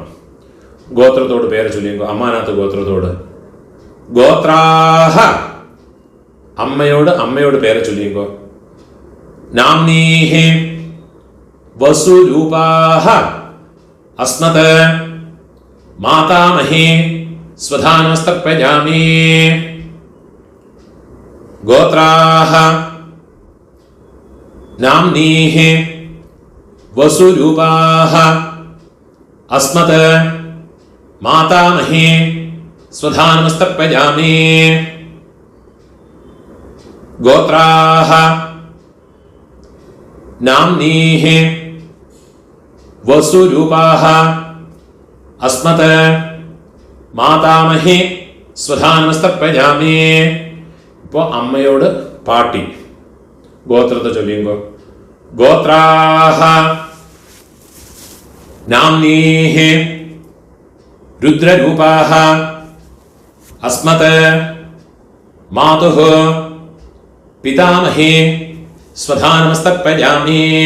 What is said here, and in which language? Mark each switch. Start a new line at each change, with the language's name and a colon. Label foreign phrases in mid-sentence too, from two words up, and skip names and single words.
Malayalam: ഗോത്രത്തോട് പേര് ചൊല്ലിങ്കോ. അമ്മാനാത്ത് ഗോത്രത്തോട്. ഗോത്രാഹ അമ്മയോട് പേര് ചൊല്ലിങ്കോ.
Sanskrit: നാംനീഹി വസുരൂപാഹ അസ്മത് മാതാമഹി स्वधानमस्तर्पयामि। गोत्राः नाम्नीः वसुरूपाः अस्मत् मातामही स्वधानमस्तर्पयामि। गोत्राः नाम्नीः वसुरूपाः अस्मत् മാതാമഹി സ്വധാനമസ്തർപ്പയാമി.
Malayalam: ഇപ്പോൾ അമ്മയോട് പാട്ടി ഗോത്രത്തെ ചൊല്ലിയുമ്പോൾ
Sanskrit: ഗോത്രാഹ നാംനീഹി രുദ്രരൂപാഹ അസ്മത് മാതുഃ പിതാമഹി സ്വധാനമസ്തർപ്പയാമി.